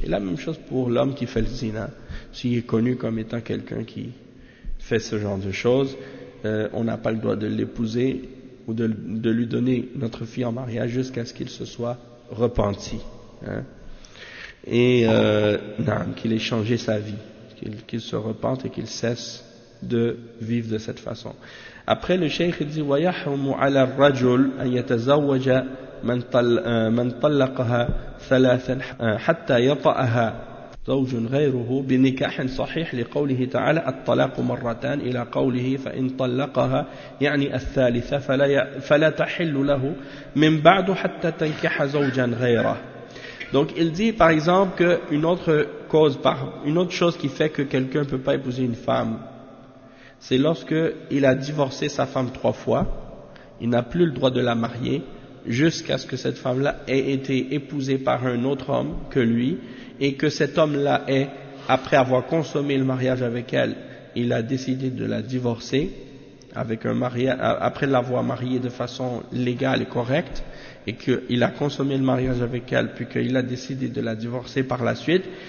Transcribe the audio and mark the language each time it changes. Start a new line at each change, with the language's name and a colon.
French: Et la même chose pour l'homme qui fait le zina. S'il est connu comme étant quelqu'un qui fait ce genre de choses, on n'a pas le droit de l'épouser ou de lui donner notre fille en mariage jusqu'à ce qu'il se soit repenti. Hein. Et qu'il ait changé sa vie, qu'il se repente et qu'il cesse de vivre de cette façon. Après, le cheikh dit
Arabic: « وَيَحْرُمُ عَلَى الرَّجُلُ أَنْ يَتَزَوَّجَ مَنْ طَلَّقَهَا ثَلَاثًا حَتَّى يَطَأَهَا زَوْجٌ غَيْرُهُ بِنِكَاحٍ صَحِيحٍ لِقَوْلِهِ تَعَالَى الطَّلَاقُ مَرَّتَانِ إِلَى قَوْلِهِ فَإِنْ طَلَّقَهَا يعني الثالثة فلا تحل له من بعد حتى تنكح زوجا غيره.
French: Donc il dit par exemple qu'une autre cause, une autre chose qui fait que quelqu'un ne peut pas épouser une femme, c'est lorsque il a divorcé sa femme trois fois, il n'a plus le droit de la marier jusqu'à ce que cette femme-là ait été épousée par un autre homme que lui, et que cet homme-là ait, après avoir consommé le mariage avec elle, il a décidé de la divorcer avec un mariage, après l'avoir mariée de façon légale et correcte, et qu'il a consommé le mariage avec elle, puis qu'il a décidé de la divorcer par la suite.